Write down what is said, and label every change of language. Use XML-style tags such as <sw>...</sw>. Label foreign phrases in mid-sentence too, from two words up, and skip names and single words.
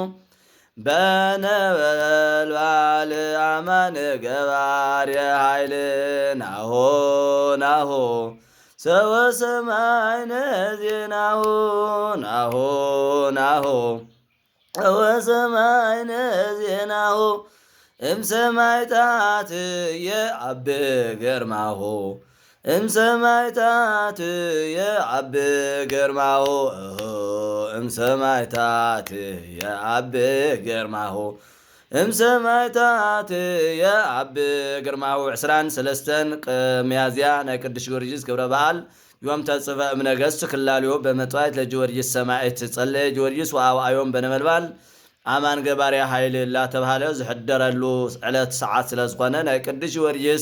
<gez>በነበልባል አማን ገባሬ ኃይል ናሆ ናሆ ሰወ ሰማይነ ዜናሁ ናሆ ናሆ ሰወ ሰማይነ ዜናሁ እምሰማዕታት የአብ ግርማሁ እምሰማዕታት የአብ ግርማሁ እምሰማዕታት የአብ ግርማሁ እምሰማዕታት የአብ ግርማሁ</gez> <ti>23 ሚያዝያ ናይ ቅዱስ ጊዮርጊስ ክብረ በዓል ዮም</ti> <gez>ተጽሕፈ እምነገሥት ክልኤሁ በመጥዋዕት ለጊዮርጊስ ሰማዕት ጸለየ ጊዮርጊስ ወአዋዮሙ በነበልባል አማን ገባሬ ኃይል</gez> <ti>ላተባሃለ ዝሕደረሉ ዕለት ሰዓት ስለዝኾነ ናይ ቅዱስ ጊዮርጊስ</ti>